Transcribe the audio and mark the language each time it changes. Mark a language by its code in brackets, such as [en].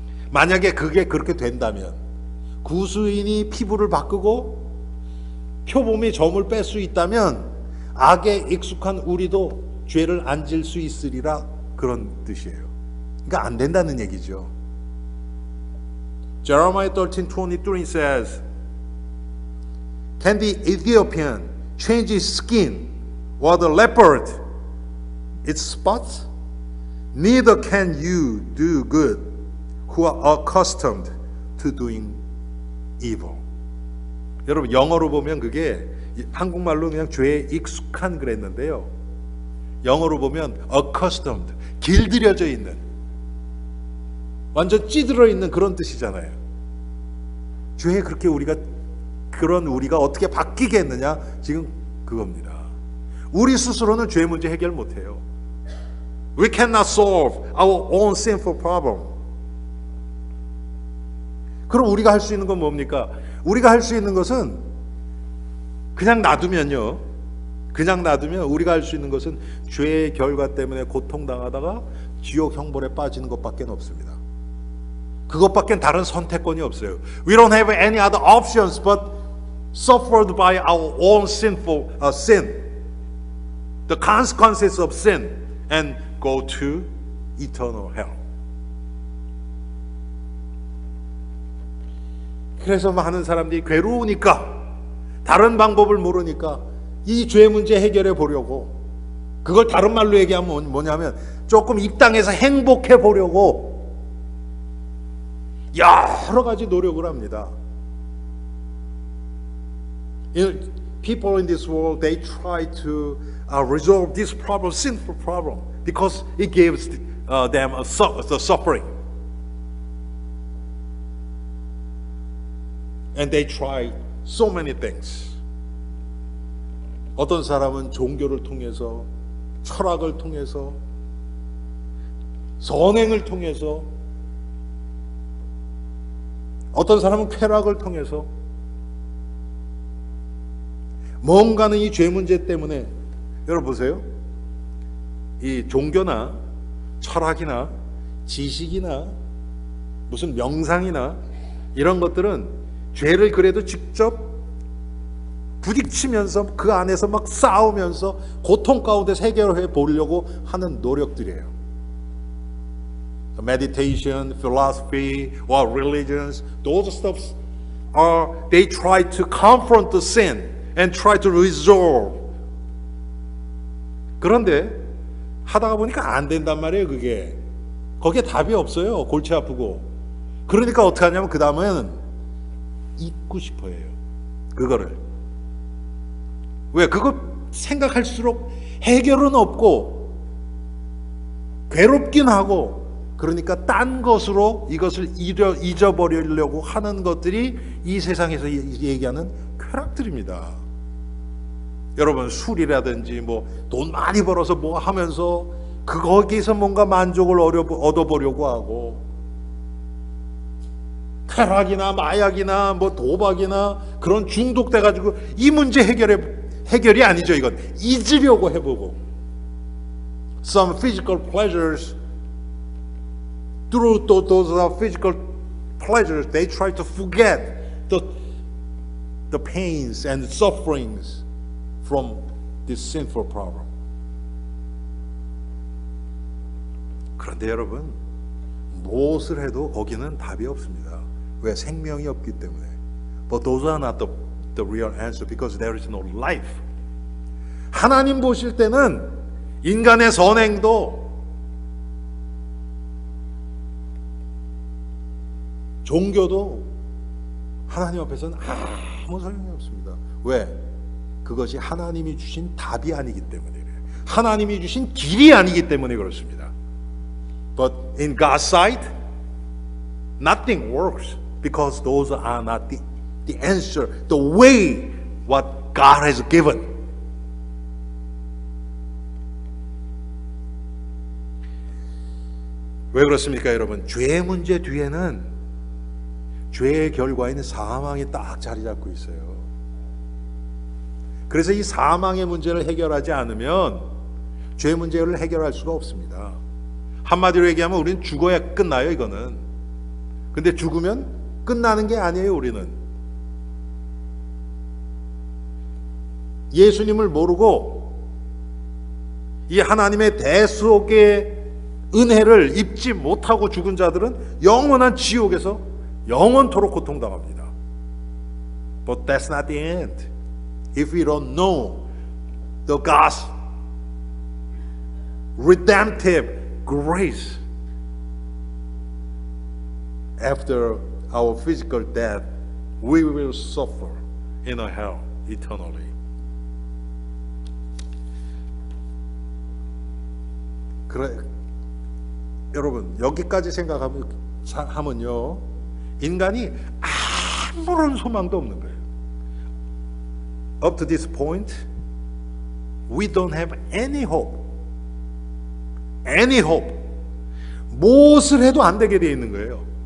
[ko] 만약에 그게 그렇게 된다면 구수인이 피부를 바꾸고 표범이 점을 뺄 수 있다면 악에 익숙한 우리도 죄를 안 질 수 있으리라, 그런 뜻이에요. 그러니까 안 된다는 얘기죠. [en] Jeremiah 13:23 says, Can the Ethiopian change his skin or the leopard its spots? Neither can you do good who are accustomed to doing evil. [ko] 여러분 영어로 보면 그게 한국말로 그냥 죄에 익숙한 그랬는데요. 영어로 보면 accustomed, 길들여져 있는, 완전 찌들어 있는 그런 뜻이잖아요. 죄에 그렇게 우리가 그런 우리가 어떻게 바뀌겠느냐? 지금 그겁니다. 우리 스스로는 죄 문제 해결 못해요. [en] We cannot solve our own sinful problem. [ko] 그럼 우리가 할 수 있는 건 뭡니까? 우리가 할 수 있는 것은 그냥 놔두면요. 그냥 놔두면 우리가 할 수 있는 것은 죄의 결과 때문에 고통당하다가 지옥 형벌에 빠지는 것밖에 없습니다. 그것밖에 다른 선택권이 없어요. [en] We don't have any other options but suffered by our own sinful sin. The consequences of sin and go to eternal hell. [ko] 그래서 많은 사람들이 괴로우니까 다른 방법을 모르니까 이 죄 문제 해결해 보려고 그걸 다른 말로 얘기하면 뭐냐면 조금 이 땅에서 행복해 보려고 여러 가지 노력을 합니다. [en] People in this world, they try to resolve this problem, sinful problem, because it gives them the suffering. And they try so many things. [ko] 어떤 사람은 종교를 통해서, 철학을 통해서, 선행을 통해서, 어떤 사람은 쾌락을 통해서, 뭔가는 이 죄 문제 때문에, 여러분 보세요. 이 종교나 철학이나 지식이나 무슨 명상이나 이런 것들은 죄를 그래도 직접 부딪히면서 그 안에서 막 싸우면서 고통 가운데서 해결해 보려고 하는 노력들이에요. [en] Meditation, philosophy, or religions, those stuffs are, they try to confront the sin and try to resolve. [ko] 그런데 하다가 보니까 안 된단 말이에요, 그게. 거기에 답이 없어요, 골치 아프고. 그러니까 어떻게 하냐면 그 다음에는 잊고 싶어 해요, 그거를. 왜? 그거 생각할수록 해결은 없고 괴롭긴 하고, 그러니까 딴 것으로 이것을 잊어버리려고 하는 것들이 이 세상에서 얘기하는 쾌락들입니다. 여러분, 술이라든지 뭐 돈 많이 벌어서 뭐 하면서 거기서 뭔가 만족을 얻어보려고 하고, 쾌락이나 마약이나 뭐 도박이나 그런 중독돼가지고 이 문제 해결이 아니죠. 이건 잊으려고 해보고, [en] some physical pleasures, through those physical pleasures, they try to forget the pains and sufferings from this sinful problem. [ko] 그런데 여러분, 무엇을 해도 거기는 답이 없습니다. 왜? 생명이 없기 때문에. [en] But those are not the real answer, because there is no life. [ko] 하나님 보실 때는 인간의 선행도 종교도 하나님 앞에서는 아무 소용이 없습니다. 왜? 그것이 하나님이 주신 답이 아니기 때문에 그래요. 하나님이 주신 길이 아니기 때문에 그렇습니다. [en] But in God's sight, nothing works, because those are not the answer, the way what God has given. [ko] 왜 그렇습니까, 여러분? 죄의 문제 뒤에는 죄의 결과인 사망이 딱 자리 잡고 있어요. 그래서 이 사망의 문제를 해결하지 않으면 죄 문제를 해결할 수가 없습니다. 한마디로 얘기하면 우리는 죽어야 끝나요, 이거는. 근데 죽으면 끝나는 게 아니에요, 우리는. 예수님을 모르고 이 하나님의 대속의 은혜를 입지 못하고 죽은 자들은 영원한 지옥에서 영원토록 고통당합니다. [en] But that's not the end. If we don't know the God's redemptive grace after our physical death, we will suffer in a hell eternally. [ko] 그래, 여러분, 여기까지 생각하면요, 인간이 아무런 소망도 없는 거예요. [en] up to this point, we don't have any hope. Any hope. [ko] 무엇을 해도 안 되게 되어 있는 거예요.